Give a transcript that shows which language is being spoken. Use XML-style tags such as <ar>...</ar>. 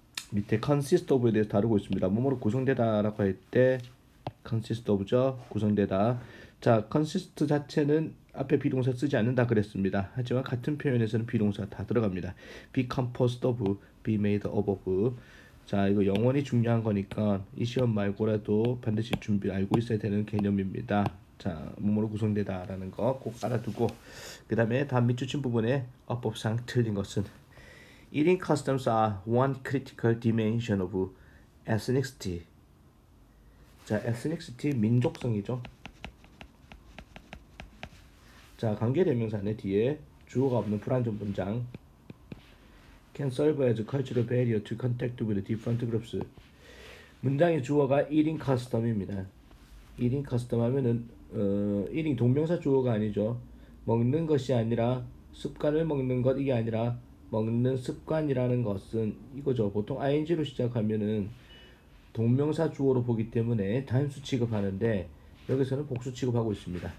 <ko>밑에 consist of에 대해서 다루고 있습니다. 뭐뭐로 구성되다 라고 할 때 consist of죠. 구성되다. 자 consist 자체는 앞에 비동사 쓰지 않는다 그랬습니다. 하지만 같은 표현에서는 비동사 다 들어갑니다.</ko> <en>be composed of, be made of.</en> <ko>자 이거 영원히 중요한 거니까 이 시험 말고라도 반드시 준비 알고 있어야 되는 개념입니다. 자 뭐뭐로 구성되다 라는 거 꼭 알아두고 그 다음에 다음 밑줄친 부분에 어법상 틀린 것은</ko> <en>Eating customs are one critical dimension of ethnicity.</en> <ko>자, ethnicity 민족성이죠. 자, 관계대명사는 뒤에 주어가 없는 불완전 문장.</ko> <en>Can serve as a cultural barrier to contact with different groups.</en> <ko>문장의 주어가 eating custom입니다. eating custom 하면은 eating 동명사 주어가 아니죠. 먹는 것이 아니라 습관을 먹는 것 이게 아니라 먹는 습관이라는 것은 이거죠. 보통 ing로 시작하면은 동명사 주어로 보기 때문에 단수 취급하는데 여기서는 복수 취급하고 있습니다.</ko>